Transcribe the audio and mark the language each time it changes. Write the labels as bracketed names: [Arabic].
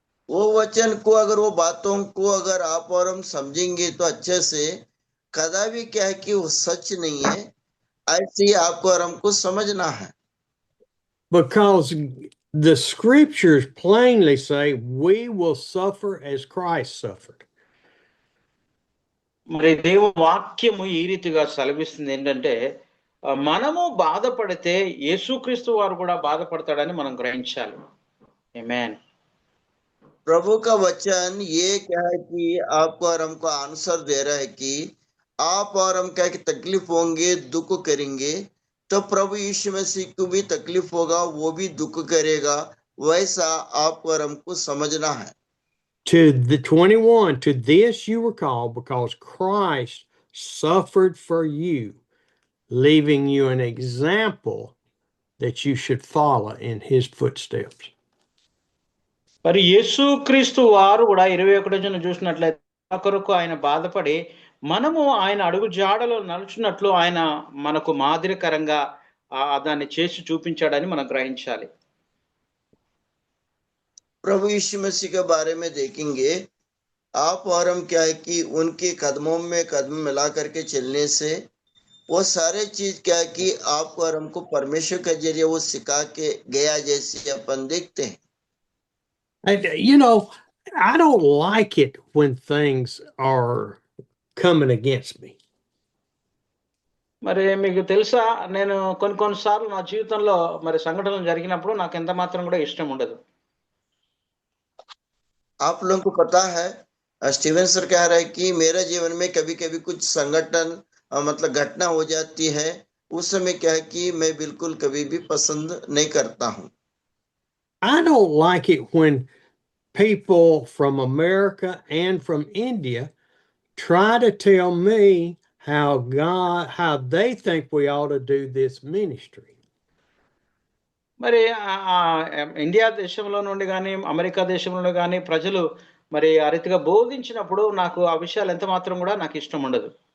[Hindi] वो वचन को अगर वो बातों को अगर आप और हम समझेंगे तो अच्छे से, कदापि क्या है कि वो सच नहीं है, ऐसे ही आपको और हमको समझना है. [English] Because the scriptures plainly say we will suffer as Christ suffered. [Telugu] మరి దేవుని వాక్యము ఈ రీతిగా సెలవిస్తుంది ఏంటంటే మనము బాధపడితే యేసుక్రీస్తు వారు కూడా బాధపడతాడని మనం గ్రహించాలి. ఆమేన్. [Hindi] प्रभु का वचन ये क्या है कि आपको और हमको आंसर दे रहा है कि आप और हम क्या कि तकलीफ होंगे, दुख करेंगे, तो प्रभु यीशु मसीह को भी तकलीफ होगा, वो भी दुख करेगा, वैसा आपको और हमको समझना है. [English] To the 21, to this you were called because Christ suffered for you, leaving you an example that you should follow in his footsteps. [Telugu] మరి యేసుక్రీస్తు వారు కూడా 21 చూసినట్లయితే కొరకు ఆయన బాధపడి మనము ఆయన అడుగు జాడలో నడుచున్నట్లు ఆయన మనకు మాదిరికరంగా దాన్ని చేసి చూపించాడని మనం గ్రహించాలి. [Hindi] प्रभु यीशु मसीह के बारे में देखेंगे, आप और हम क्या है कि उनके कदमों में कदम मिला करके चलने से वो सारे चीज क्या है कि आपको और हमको परमेश्वर के जरिए वो सिखा के गया, जैसे अपन देखते हैं. [English] And, you know, I don't like it when things are coming against me. [Telugu] మరి మీకు తెలుసా, నేను కొన్నిసార్లు నా జీవితంలో మరి సంఘటనలు జరిగినప్పుడు నాకు ఎంత మాత్రం కూడా ఇష్టం ఉండదు. [Hindi] आप लोगों को पता है, स्टीवन सर कह रहा है कि मेरे जीवन में कभी कभी कुछ संगठन मतलब घटना हो जाती है, उस समय क्या है कि मैं बिल्कुल कभी भी पसंद नहीं करता हूँ. [English] I don't like it when people from America and from India try to tell me how they think we ought to do this ministry. [Telugu] మరి ఇండియా దేశంలో నుండి కానీ అమెరికా దేశంలో నుండి కానీ ప్రజలు మరి ఆ రీతిగా బోధించినప్పుడు నాకు ఆ విషయాలు ఎంత మాత్రం కూడా నాకు ఇష్టం ఉండదు.